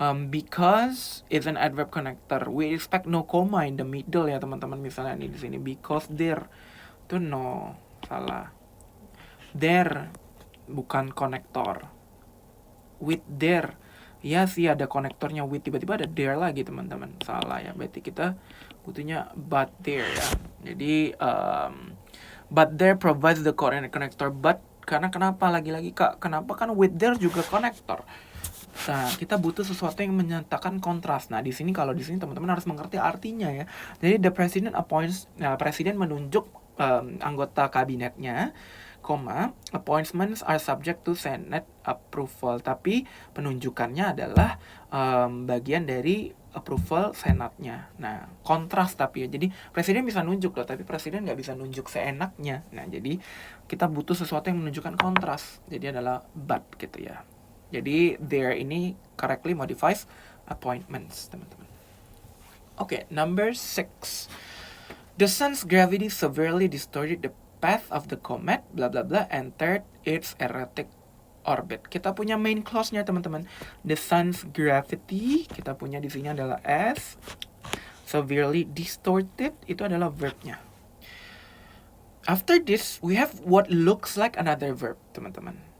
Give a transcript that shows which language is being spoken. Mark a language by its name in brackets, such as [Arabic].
[English] Because it's an adverb connector, we expect no comma in the middle ya teman-teman. [Indonesian] Misalnya ini di sini, because there, itu no, salah. There bukan konektor. With there, ya sih ada konektornya with, tiba-tiba ada there lagi teman-teman, salah ya. Berarti kita butuhnya but there ya. [English] Jadi but there provides the correct connector. [Indonesian] But karena kenapa lagi-lagi kak? Kenapa? Kan with there juga konektor. Nah, kita butuh sesuatu yang menyatakan kontras. Nah, di sini kalau di sini teman-teman harus mengerti artinya ya. Jadi [English] the president appoints, [Indonesian] presiden menunjuk anggota kabinetnya, koma, [English] appointments are subject to Senate approval. [Indonesian] Tapi penunjukannya adalah bagian dari approval senatnya. Nah, kontras tapi ya. Jadi presiden bisa nunjuk loh, tapi presiden nggak bisa nunjuk seenaknya. Nah, jadi kita butuh sesuatu yang menunjukkan kontras. Jadi adalah but gitu ya. Jadi there ini [English] correctly modifies appointments [Indonesian] teman-teman. [English] Oke, number 6. The sun's gravity severely distorted the path of the comet, bla bla bla, entered its erratic orbit. [Indonesian] Kita punya main clause-nya teman-teman. The sun's gravity, kita punya di sini adalah S. Severely distorted itu adalah verbnya. [English] After this, we have what looks like another verb, teman-teman.